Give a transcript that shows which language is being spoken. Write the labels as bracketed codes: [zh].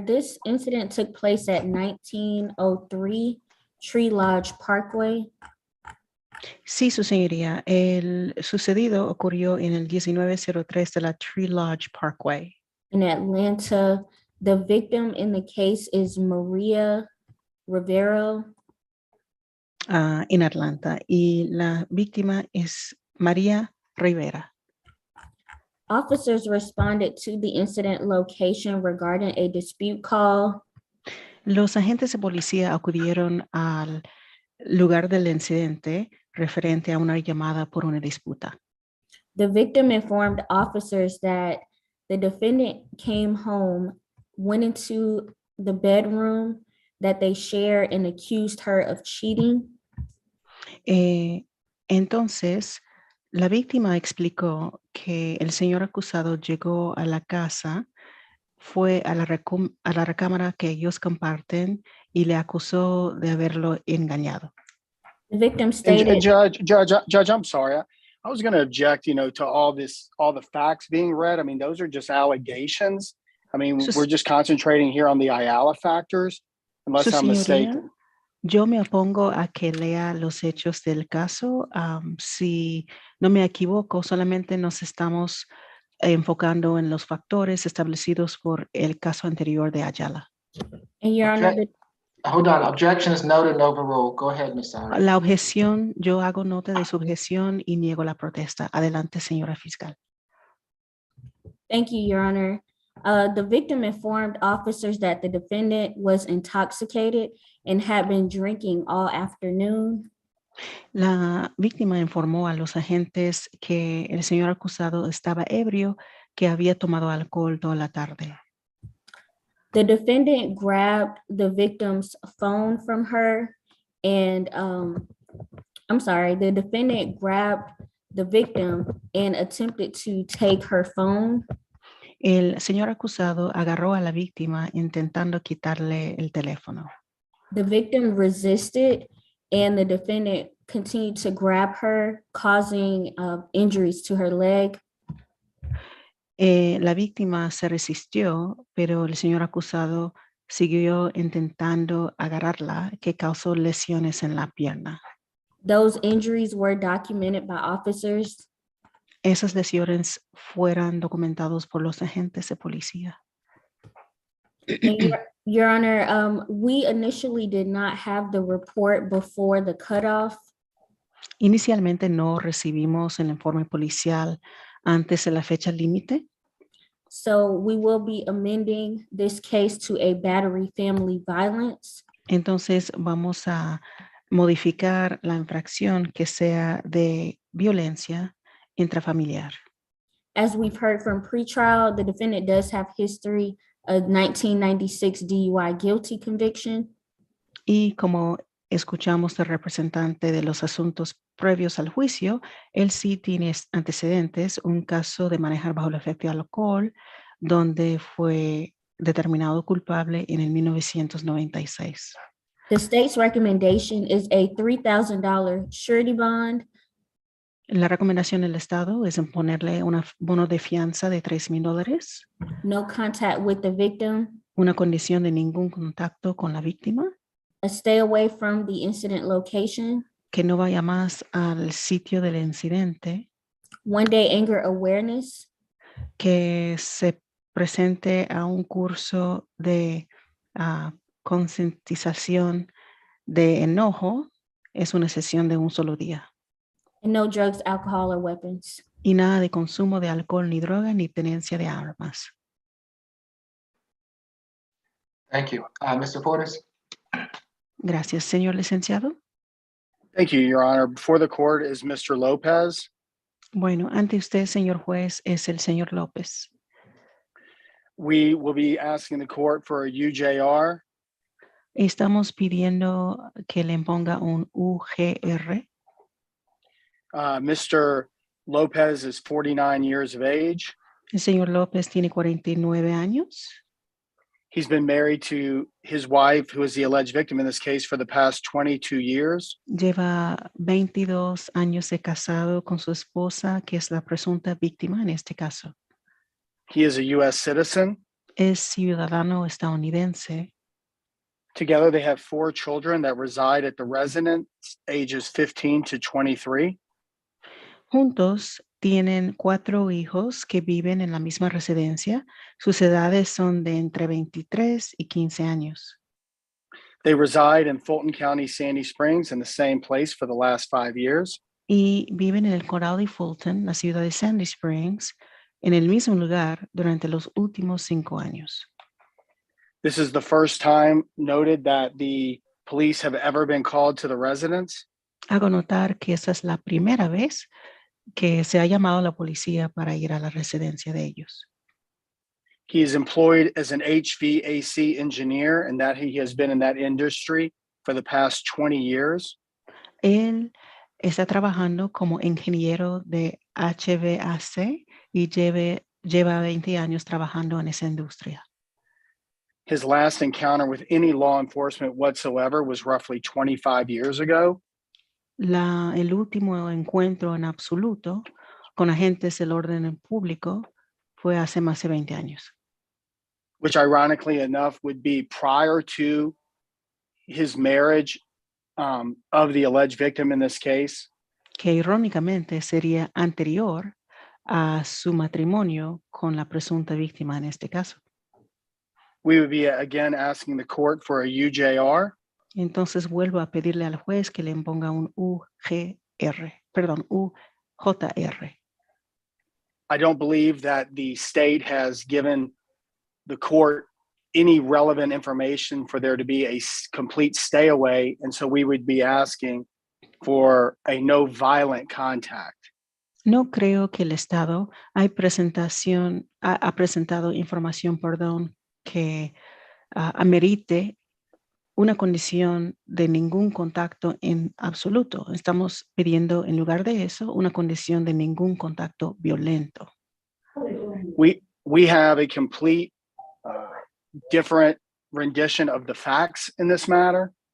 [en] This incident took place at 1903 Tree Lodge Parkway. [es] Sí, su señoría. El sucedido ocurrió en el 1903 de la Tree Lodge Parkway. [en] In Atlanta. The victim in the case is Maria Rivero. [es] En Atlanta. Y la víctima es María Rivera. [en] Officers responded to the incident location regarding a dispute call. [es] Los agentes de policía acudieron al lugar del incidente referente a una llamada por una disputa. [en] The victim informed officers that the defendant came home, went into the bedroom that they share and accused her of cheating. [es] Entonces, la víctima explicó que el señor acusado llegó a la casa, fue a la recámara que ellos comparten y le acusó de haberlo engañado. [en] The victim stated, Judge, I'm sorry. I was going to object, to all the facts being read. I mean, those are just allegations. I mean, we're just concentrating here on the Ayala factors, unless I'm mistaken. [es] Yo me opongo a que lea los hechos del caso. Si no me equivoco, solamente nos estamos enfocando en los factores establecidos por el caso anterior de Ayala. [en] and Your Honor, Hold on, objection is noted and overruled. Go ahead, Ms. Howard. [es] La objeción, yo hago nota de su objeción y niego la protesta. Adelante, señora fiscal. [en] Thank you, Your Honor. The victim informed officers that the defendant was intoxicated and had been drinking all afternoon. [es] La víctima informó a los agentes que el señor acusado estaba ebrio, que había tomado alcohol toda la tarde. [en] The defendant grabbed the victim's phone from her and, the defendant grabbed the victim and attempted to take her phone. [es] El señor acusado agarró a la víctima intentando quitarle el teléfono. [en] The victim resisted and the defendant continued to grab her, causing injuries to her leg. [es] La víctima se resistió, pero el señor acusado siguió intentando agarrarla, que causó lesiones en la pierna. [en] Those injuries were documented by officers. [es] Esas lesiones fueron documentados por los agentes de policía. [en] Your Honor, we initially did not have the report before the cutoff. [es] Inicialmente no recibimos el informe policial antes de la fecha límite. [en] So we will be amending this case to a battery family violence. [es] Entonces vamos a modificar la infracción que sea de violencia intrafamiliar. [en] As we've heard from pretrial, the defendant does have history of 1996 DUI guilty conviction. [es] Y como escuchamos del representante de los asuntos previos al juicio, él sí tiene antecedentes, un caso de manejar bajo el efecto de alcohol, donde fue determinado culpable en el 1996. [en] The state's recommendation is a $3,000 surety bond. [es] La recomendación del Estado es en ponerle un bono de fianza de $3,000, [en] No contact with the victim, [es] una condición de ningún contacto con la víctima, [en] a stay away from the incident location, [es] que no vaya más al sitio del incidente, [en] 1-day anger awareness, [es] que se presente a un curso de concientización de enojo, es una sesión de un solo día. [en] and no drugs, alcohol, or weapons. [es] Y nada de consumo de alcohol ni droga ni tenencia de armas. [en] Thank you. Mr. Portis? [es] Gracias, señor licenciado. [en] Thank you, Your Honor. Before the court is Mr. Lopez. [es] Bueno, ante usted, señor juez, es el señor López. [en] We will be asking the court for a UJR. [es] Estamos pidiendo que le imponga un UGR. [en] Mr. Lopez is 49 years of age. [es] El señor López tiene 49 años. [en] He's been married to his wife, who is the alleged victim in this case, for the past 22 years. [es] Lleva 22 años de casado con su esposa, que es la presunta víctima en este caso. [en] He is a U.S. citizen. [es] Es ciudadano estadounidense. [en] Together, they have 4 children that reside at the residence, ages 15 to 23. [es] Juntos tienen 4 hijos que viven en la misma residencia. Sus edades son de entre 23 y 15 años. [en] They reside in Fulton County, Sandy Springs, in the same place for the last 5 years. [es] Y viven en el Coral y Fulton, la ciudad de Sandy Springs, en el mismo lugar durante los últimos 5 años. [en] This is the first time noted that the police have ever been called to the residence. [es] Hago notar que esa es la primera vez que se ha llamado a la policía para ir a la residencia de ellos. [en] He is employed as an HVAC engineer and that he has been in that industry for the past 20 years. [es] Él está trabajando como ingeniero de HVAC y lleva 20 años trabajando en esa industria. [en] His last encounter with any law enforcement whatsoever was roughly 25 years ago. [es] El último encuentro en absoluto con agentes del orden público fue hace más de 20 años. [en] Which ironically enough would be prior to his marriage of the alleged victim in this case. [es] Que irónicamente sería anterior a su matrimonio con la presunta víctima en este caso. [en] We would be again asking the court for a UJR. [es] Entonces vuelvo a pedirle al juez que le imponga un UJR. [en] I don't believe that the state has given the court any relevant information for there to be a complete stay away, and so we would be asking for a no violent contact. [es] No creo que el Estado ha presentado información, que amerite una condición de ningún contacto en absoluto. Estamos pidiendo en lugar de eso una condición de ningún contacto violento. [en] We have a complete different rendition of the facts in this matter.